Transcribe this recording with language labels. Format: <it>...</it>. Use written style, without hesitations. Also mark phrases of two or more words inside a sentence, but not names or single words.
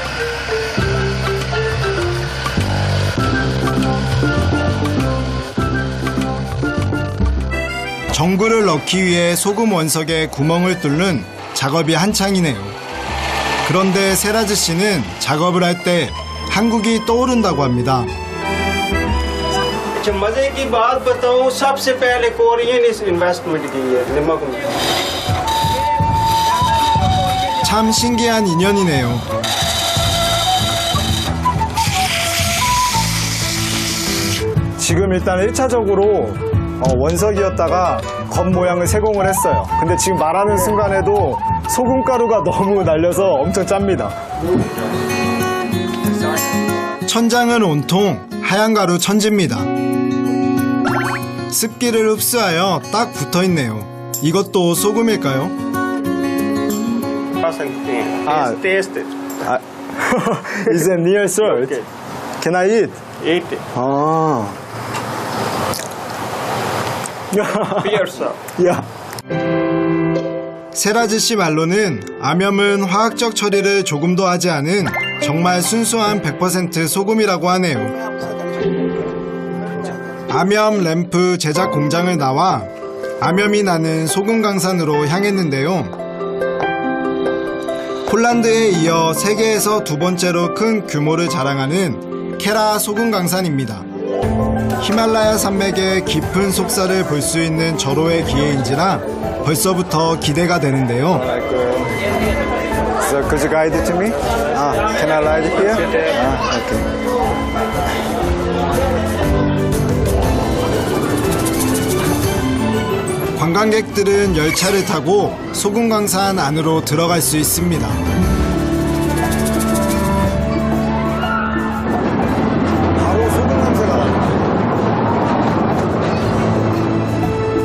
<ko>전구를 넣기 위해 소금 원석에 구멍을 뚫는 작업이 한창이네요. 그런데 세라즈 씨는 작업을 할 때 한국이 떠오른다고 합니다.</ko> <hi>मजे की बात बताऊं सबसे पहले कोरियन इस इन्वेस्टमेंट की है नमक में</hi> <ko>참 신기한 인연이네요. 지금 일단 1차적으로 원석이었다가 겉모양을 세공을 했어요. 근데 지금 말하는 순간에도 소금가루가 너무 날려서 엄청 짭니다. 천장은 온통 하얀 가루 천지입니다. 습기를 흡수하여 딱 붙어있네요. 이것도 소금일까요?</ko> <en>टेस्ट Is it near salt? Okay. Can I eat? एट 아. पियर्स 야.</en> <ko>세라즈 씨 말로는 암염은 화학적 처리를 조금도 하지 않은 정말 순수한 100% 소금이라고 하네요. 암염 램프 제작 공장을 나와 암염이 나는 소금 강산으로 향했는데요. 폴란드에 이어 세계에서 두 번째로 큰 규모를 자랑하는 케라 소금 강산입니다. 히말라야 산맥의 깊은 속살을 볼 수 있는 절호의 기회인지라 벌써부터 기대가 되는데요.</ko> <en>So could you guide it to me? Can I ride it here? Okay.</en> <ko>관광객들은 열차를 타고 소금광산 안으로 들어갈 수 있습니다. 바로 소금 냄새가 나요.</ko>